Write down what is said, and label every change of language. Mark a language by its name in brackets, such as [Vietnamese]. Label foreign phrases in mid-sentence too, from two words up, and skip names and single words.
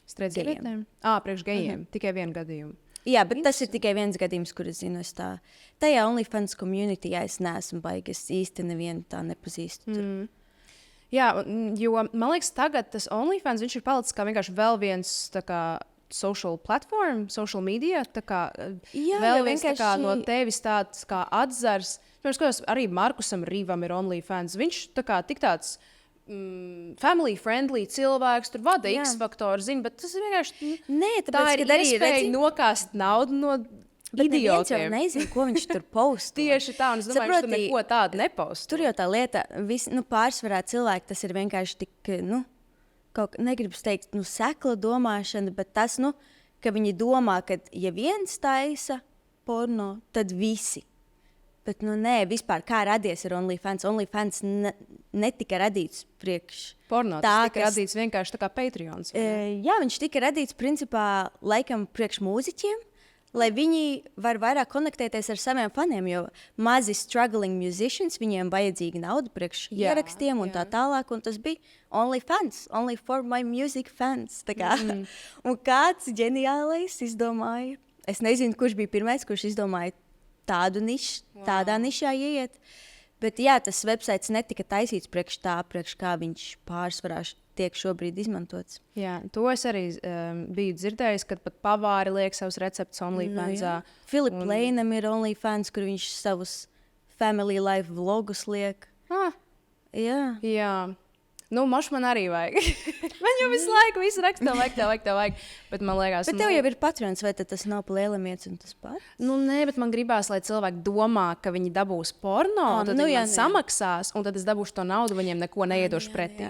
[Latvian] gejiem. Priekš gejiem. Tikai vienu gadījumu. Jā, bet tas ir tikai viens gadījums, kur es zinu. Tajā OnlyFans community es neesmu baigis. Es īsti nevienu tā nepazīstu. Jā, jo man liekas, tagad tas OnlyFans viņš ir palicis kā vienkārši vēl viens [English] social platform, social media. [Latvian] Vēl viens no tevis tāds kā atzars. Pirms, arī Markusam Rīvam ir OnlyFans. Viņš tik tāds [English] family friendly [Latvian] cilvēks, tur vada X-faktoru, bet tas ir vienkārši tā ir iespēja nokāst naudu no idiotiem. Viņš jau nezina, ko viņš tur posto. Tieši tā, un es domāju, ka tur neko tādu neposto. Tur jau tā lieta, pārsvarā cilvēki, tas ir vienkārši tik, negribu teikt, sekla domāšana, bet tas, ka viņi domā, ka ja viens taisa porno, tad visi. Bet, nē, vispār kā radies ar OnlyFans. OnlyFans netika radīts priekš. Porno, tas tika radīts vienkārši tā kā Patreons. Jā, viņš tika radīts principā laikam priekš mūziķiem, lai viņi var vairāk konektēties ar saviem faniem, jo mazi [English] struggling musicians, [Latvian] viņiem vajadzīga nauda priekš ierakstiem un tā tālāk, un tas bija OnlyFans, [English] only for my music fans. [Latvian] Un kāds ģeniālais izdomāja, es nezinu, kurš bija pirmais, kurš izdomāja tādu nišu, tādā nišā ieiet. Bet jā, tas websites netika taisīts priekš kā viņš pārsvarā tiek šobrīd izmantots. Jā, to es arī biju dzirdējis, kad pat pavāri liek savus receptus OnlyFans. Filip Leinam ir OnlyFans, kur viņš savus [English] family life [Latvian] vlogus liek. Jā. Man arī vajag. Man jau visu laiku raksta, tev vajag. Bet man liekas, bet tev jau ir Patreons, vai tas nav plēlamietis un tas pats? Nē, bet man gribās, lai cilvēki domā, ka viņi dabūs porno, tad viņi samaksās, un tad es dabūšu to naudu, viņiem neko neiedošu pretī.